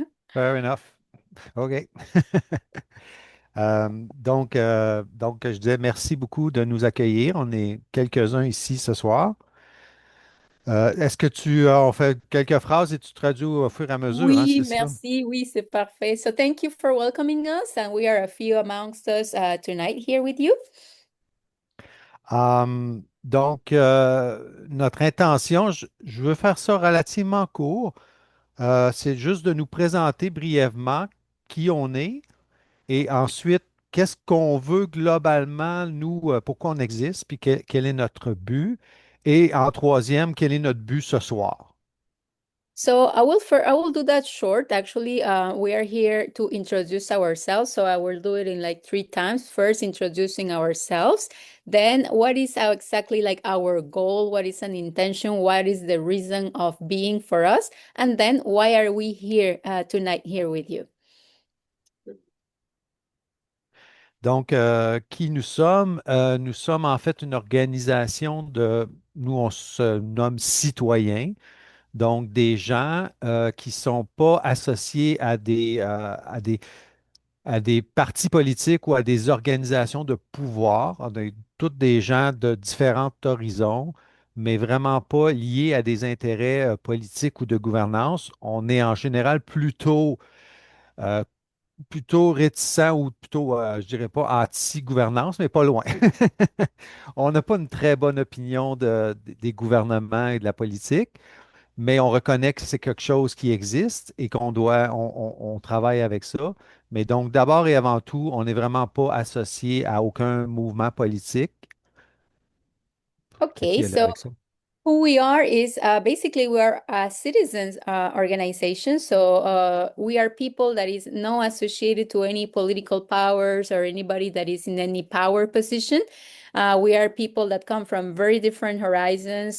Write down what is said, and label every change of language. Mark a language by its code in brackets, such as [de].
[en] Fair enough. OK. [fr] Donc, je disais merci beaucoup de nous accueillir. On est quelques-uns ici ce soir. Est-ce que on fait quelques phrases et tu traduis au fur et à mesure, hein, Oui, c'est ça? merci. Oui, c'est parfait. [en] So thank you for welcoming us, and we are a few amongst us tonight here with you. [fr] Donc, notre intention, je veux faire ça relativement court. C'est juste de nous présenter brièvement qui on est et ensuite, qu'est-ce qu'on veut globalement, nous, pourquoi on existe, puis quel est notre but. Et en troisième, quel est notre but ce soir? [en] So I will do that short. Actually, we are here to introduce ourselves. So I will do it in like three times. First, introducing ourselves. Then, what is exactly like our goal? What is an intention? What is the reason of being for us? And then, why are we here tonight here with you? [fr] Donc, qui nous sommes? Nous sommes en fait une organisation nous, on se nomme citoyens, donc des gens qui ne sont pas associés à des partis politiques ou à des organisations de pouvoir. On est tous des gens de différents horizons, mais vraiment pas liés à des intérêts politiques ou de gouvernance. On est en général euh, plutôt réticents ou plutôt, je dirais pas anti-gouvernance, mais pas loin. On n'a pas une très bonne opinion des gouvernements et de la politique. mais on reconnaît que c'est quelque chose qui existe et on travaille avec ça. Mais donc, d'abord et avant tout, on n'est vraiment pas associé à aucun mouvement politique. Fait [en] Okay, [fr] qu'il y a [en] so [fr] avec ça. [en] who we are is basically we are a citizens organization. So we are people that is not associated to any political powers or anybody that is in any power position. We are people that come from very different horizons.